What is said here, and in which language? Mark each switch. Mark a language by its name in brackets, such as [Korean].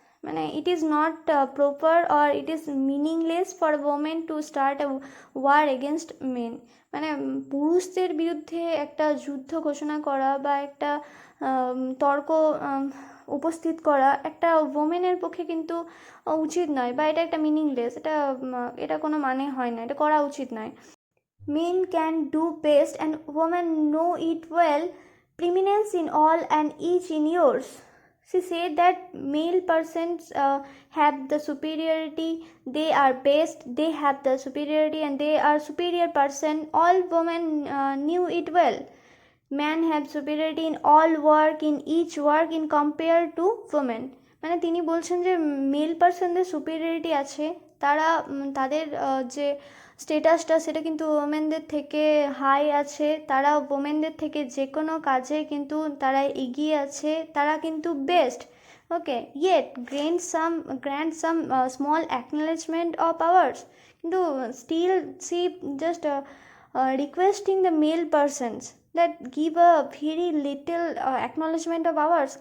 [English] মানে it is not proper or it is meaningless for women to start a war against men. [Bangla] মানে পুরুষদের বিরুদ্ধে একটা যুদ্ধ ঘোষণা করা বা একটা তর্ক উপস্থিত করা একটা ওমেনের পক্ষে কিন্তু উচিত নয়, বা এটা একটা মিনিংলেস, এটা কোনো মানে হয় না, এটা করা উচিত নয়। [English] Men can do best and women know it well, preeminence in all and each in yours. She said that male persons have the superiority, they are best, they have the superiority and they are superior person. All women knew it well. Men have superiority in all work, in each work in compared to women. [Bangla] মানে তিনি বলছেন যে mail পার্সনদের superiority আছে, তারা তাদের যে স্টেটাসটা সেটা কিন্তু ওমেনদের থেকে হাই আছে, তারা ওমেনদের থেকে যে কোনো কাজে কিন্তু তারা এগিয়ে আছে, তারা কিন্তু best. [English] Okay, yet grant some small acknowledgement of ours, কিন্তু still she just requesting the male persons that give a very little acknowledgement of ours.